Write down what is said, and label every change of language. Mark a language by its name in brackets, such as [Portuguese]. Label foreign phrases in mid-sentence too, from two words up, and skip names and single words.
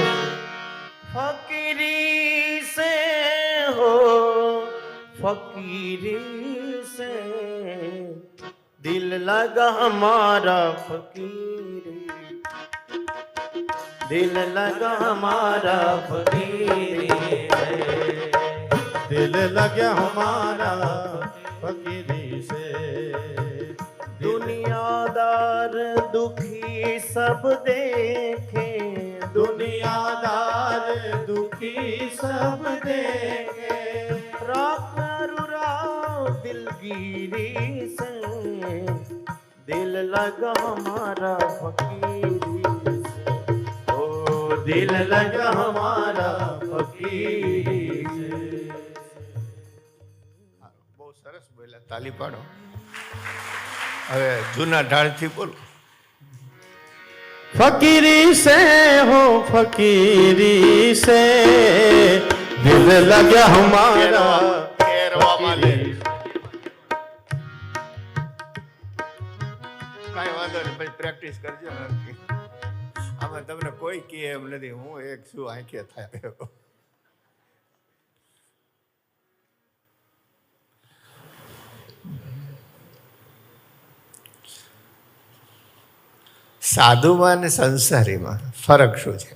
[Hindi] फकीरी से हो फकीरी से. दिल लगा हमारा फकीरी. दिल लगा हमारा फकीरी से. दिल लगे हमारा फकीरी से. दुनियादार दुखी सब देखे. दुनियादार दुखी सब देखे. राव दिलगिरी से. दिल लगा हमारा फकीरी से. ओ दिल लगा हमारा फकीरी से. [Gujarati] બહુ સરસ બોલ્યા, તાલી પાડો. હવે જૂના ઢાળથી બોલો. [Hindi] फकीरी से हो फकीरी से. दिल लगे हमारा [Gujarati] કેરવામાં લે. કાંઈ વાંધો નહીં, પછી પ્રેક્ટિસ કરજો. આમાં તમને કોઈ કહે એમ નથી, હું એક શું આંખે થાય. સાધુમાં અને સંસારીમાં ફરક શું છે?